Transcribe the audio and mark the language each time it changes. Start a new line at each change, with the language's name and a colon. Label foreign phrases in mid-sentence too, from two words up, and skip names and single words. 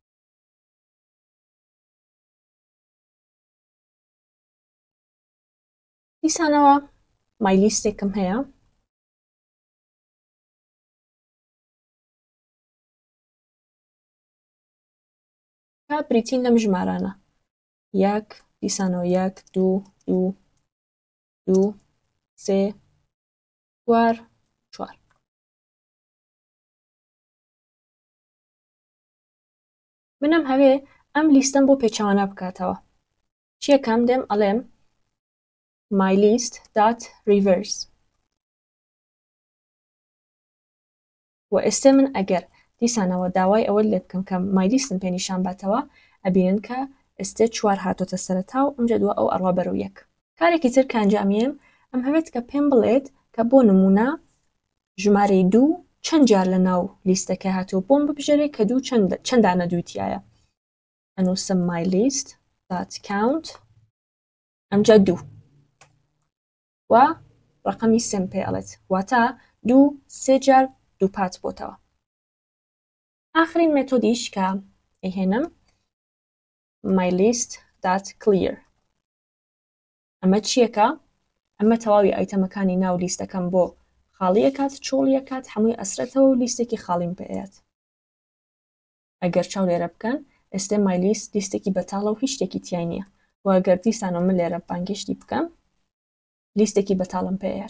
Central Kurdish: دیسانەوە مایلیستێکم هەیە کا بریتین لەم ژمارانە 1 دیسانەوە 1 2 2 2 3 4 4. منم هەوێ ئەم لیستەم بۆ پێچەوانە بکاتەوە. چیەکەم دێم ئەڵێم mylist.reverse و ئێستا من ئەگەر دیسانەوە داوای ئەوە لێ بکەم کە مایلیستم پێنیشان باتەوە ئەبینن کە ئێستا 4 هاتۆتە سەرەتا و ئەمجا دووە ئەو ئەڕوا بەرەو 1. کارێکی تر کە ئەنجامیم ئەم هەوێت کە پێم بڵێت کە بۆ نمونە ژمارەی 2 چەند جار لە ناو لیستەکە هاتووە بۆم ببژێرێ کە 2 چەندانە دووتیایە. ئەنووسم mylist.count ئەمجا 2 و ڕقەمی سێم پێ ئەڵێت واتە 2 3 جار 2 پات بۆتەوە. ئاخرین مێتۆدیش کە ئەهێنم mylist.clear ئەمە چیەکە؟ ئەمە تەواوی ئایتەمەکانی ناو لیستەکەم بۆ خاڵیەکات چۆڵیەکات هەمووی ئەسرەتەوە و لیستێکی خاڵیم پێیات. ئەگەر چاو لێرە بکەن ئێستا مایلیست لیستێکی بەتاڵە و هیچ شتێکی تیای نییە و ئەگەر دیسانەوە من لێرە بانگشتی بکەم لیستێکی بەتاڵم پێیات.